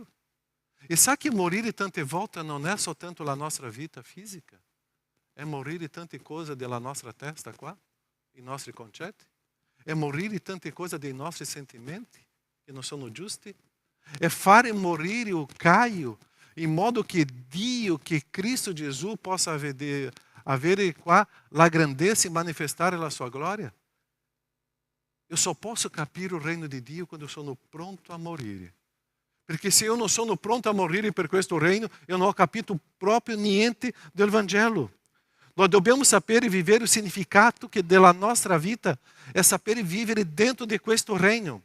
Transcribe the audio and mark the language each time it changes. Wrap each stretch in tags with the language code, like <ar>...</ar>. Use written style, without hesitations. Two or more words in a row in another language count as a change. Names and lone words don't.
<it>E sa che morire tante volte non è soltanto la nostra vita fisica, è morire tante cose della nostra testa qua, i nostri concetti, è morire tante cose dei nostri sentimenti che non sono giusti, è fare morire il Caio in modo che Dio, che Cristo Gesù possa avere qua la grandezza e manifestare la sua gloria.</it> <pt>Eu só posso</pt> <it>capire il regno di Dio quando sono pronto a morire. Perché se eu non sono pronto a morire per questo regno, eu non ho capito proprio niente del Vangelo. Nós dobbiamo sapere vivere il significato che della nostra vita è sapere vivere dentro di questo regno.</it>